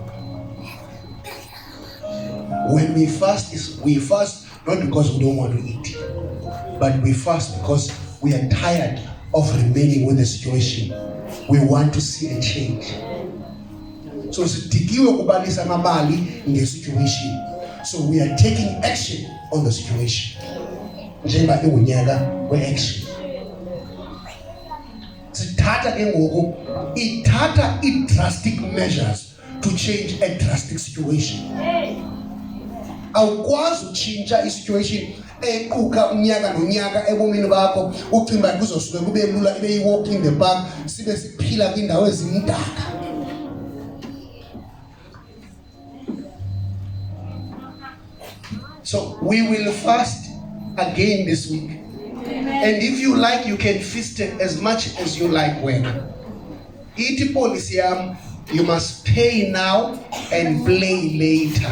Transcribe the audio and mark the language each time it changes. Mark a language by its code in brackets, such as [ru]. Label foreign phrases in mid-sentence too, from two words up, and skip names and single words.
[en] When we fast not because we don't want to eat, but we fast because we are tired of remaining with the situation. We want to see a change. So [xh] sidikiwe kubalisa amabali nge-situation. [en] So we are taking action on the situation. [xh] Njengoba iwunyaka we-action. Sithatha ke ngoku ithatha [en] i-drastic measures to change a drastic situation. [xh] Awukwazi utshintsha i-situation equka unyaka nonyaka ebomini bakho ucimba kuzosuke kube lula ibe [en] walk in the park [xh] sibe siphila kwindawo ezimdaka. [en] So we will fast again this week. And if you like, you can feast as much as you like. When eat policy, you must pay now and play later.